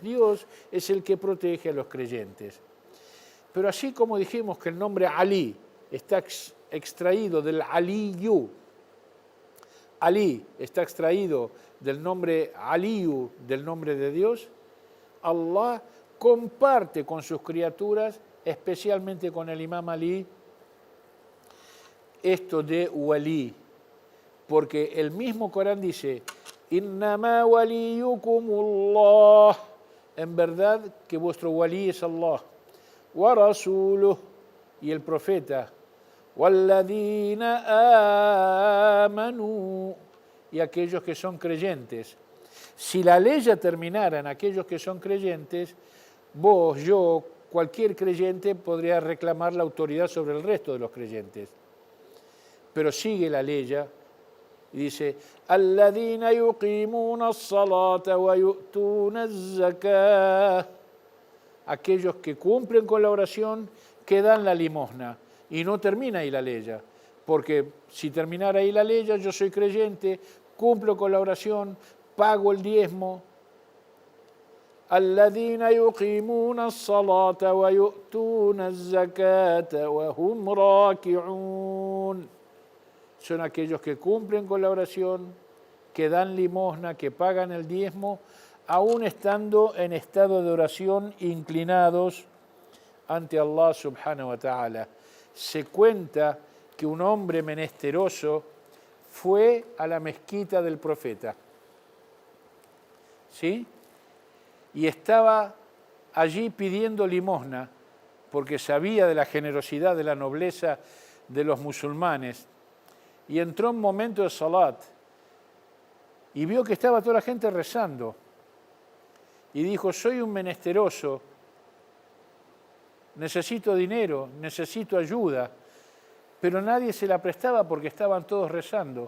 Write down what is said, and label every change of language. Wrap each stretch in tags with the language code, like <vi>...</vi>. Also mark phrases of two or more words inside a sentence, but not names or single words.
<es>Dios es el que protege a los creyentes. Pero así como dijimos que el nombre Ali está extraído del Aliyu, Ali está extraído del nombre Aliyu, del nombre de Dios, Allah comparte con sus criaturas, especialmente con el Imam Ali, esto de Wali, porque el mismo Corán dice:</es> <ar>إنما وليكم الله,</ar> <es>en verdad que vuestro walí es Allah,</es> <ar>ورسوله,</ar> <es>y el profeta,</es> <ar>والذين آمنوا,</ar> <es>y aquellos que son creyentes. Si la ley ya terminara en aquellos que son creyentes, vos, yo, cualquier creyente podría reclamar la autoridad sobre el resto de los creyentes. Pero sigue la ley y dice:</es> <ar>الذين يقيمون الصلاة ويؤتون الزكاة,</ar> <es>aquellos que cumplen con la oración, que dan la limosna. Y no termina ahí la ley, porque si terminara ahí la ley, yo soy creyente, cumplo con la oración, pago el diezmo.</es> <ar>الذين يقيمون الصلاة ويؤتون الزكاة وهم راكعون.</ar> <es>Son aquellos que cumplen con la oración, que dan limosna, que pagan el diezmo, aún estando en estado de oración, inclinados ante Allah</es> <ar>سبحانه وتعالى.</ar> <es>Se cuenta que un hombre menesteroso fue a la mezquita del profeta, ¿sí? Y estaba allí pidiendo limosna, porque sabía de la generosidad, de la nobleza de los musulmanes, y entró en un momento de salat, y vio que estaba toda la gente rezando, y dijo: soy un menesteroso, necesito dinero, necesito ayuda, pero nadie se la prestaba porque estaban todos rezando.</es>